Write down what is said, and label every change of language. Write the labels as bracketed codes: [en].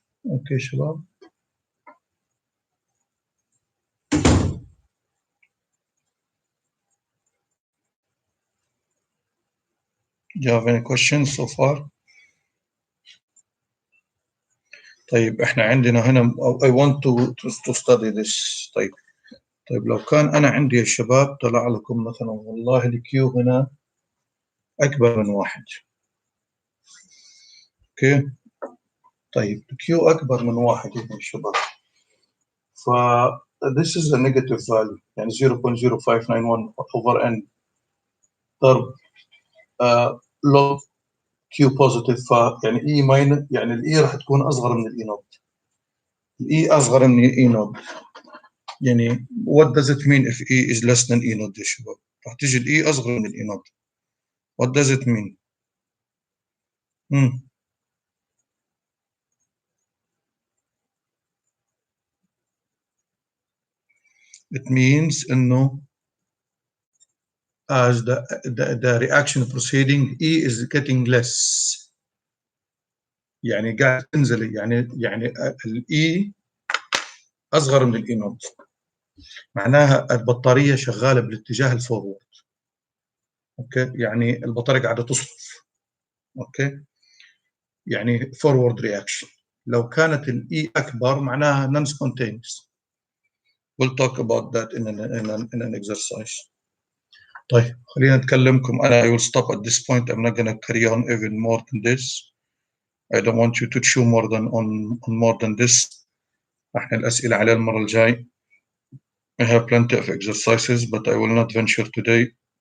[en] Okay شباب Do you have any questions so far؟ [ar] طيب احنا عندنا هنا [en] I want to study this. [ar] طيب لو كان انا عندي يا شباب طلع لكم مثلا والله الكيو هنا اكبر من 1. اوكي طيب الكيو اكبر من 1 هنا يا شباب. ف [en] this is a negative value [ar] يعني 0.0591 over n ضرب log q positive يعني e minus يعني الاي راح تكون اصغر من الاي نوت. الاي اصغر من الاي نوت يعني [en] what does it mean if e is less than e [ar] نوت يا شباب؟ راح تيجي الاي اصغر من الاي نوت. [en] what does it mean؟ it means [ar] انه [en] as the reaction proceeding E is getting less [ar] يعني قاعد تنزل يعني الإي أصغر من الإي نوت معناها البطارية شغالة بالاتجاه الفورورد. أوكي يعني البطارية قاعدة تصرف. أوكي يعني فورورد رياكشن. لو كانت الإي أكبر معناها [en] non spontaneous. We'll talk about that in an exercise. [ar] طيب خلينا نتكلمكم أنا [en] I will stop at this point. I'm not going to carry on even more than this. I don't want you to chew more than this. [ar] احنا الأسئلة على المرة الجاي. [en] I have plenty of exercises but I will not venture today.